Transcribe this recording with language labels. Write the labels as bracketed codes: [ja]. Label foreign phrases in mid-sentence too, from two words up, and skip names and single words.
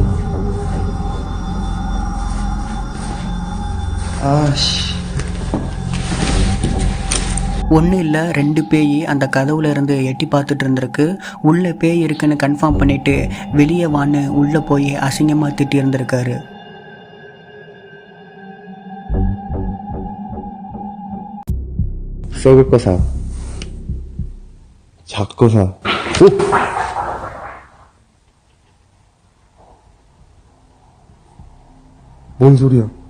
[ko] 아씨. [ta] ஒன்றும் இல்லை, 2 பேய் அந்த கதவுல இருந்து எட்டி பார்த்துட்டு இருந்திருக்கு. உள்ளே பேய் இருக்குன்னு கன்ஃபார்ம் பண்ணிவிட்டு வெளியே வான்னு உள்ளே போய் அசிங்கமாக திட்டி இருந்திருக்காரு. [ko] 썩을 거 사. 작거 사. 오! 뭔 소리야?